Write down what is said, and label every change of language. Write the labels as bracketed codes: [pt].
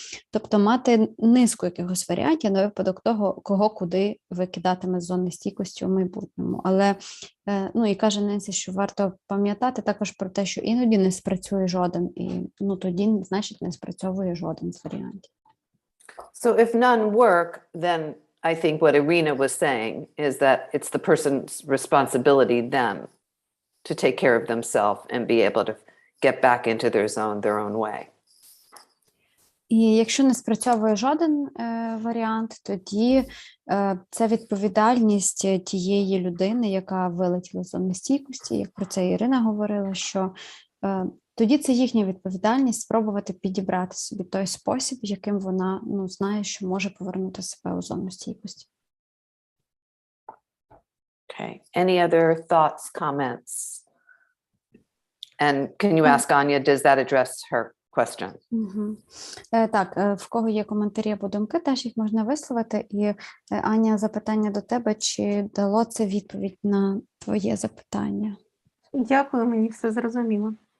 [uk] Тобто мати низку якихось варіантів на випадок того, кого куди викидатиме з зони стійкості у майбутньому. Але, і каже Ненсі, що варто пам'ятати також про те, що іноді не спрацює жоден, і тоді, значить, не спрацьовує жоден з варіантів. [en] So if none work, then I think what Irina was saying is that it's the person's responsibility then to take care of themselves and be able to get back into their zone their own way. [uk] І якщо не спрацьовує жоден варіант, тоді це відповідальність тієї людини, яка вилетіла з зони стійкості, як про це Ірина говорила, що тоді це їхня відповідальність спробувати підібрати собі той спосіб, яким вона знає, що може повернути себе у зону стійкості. [en] Okay. Any other thoughts, comments? And can you ask Anya, does that address her question? [uk] Так, в кого є коментарі або думки, теж їх можна висловити. І, Аня, запитання до тебе, чи дало це відповідь на твоє запитання? Дякую, мені все зрозуміло.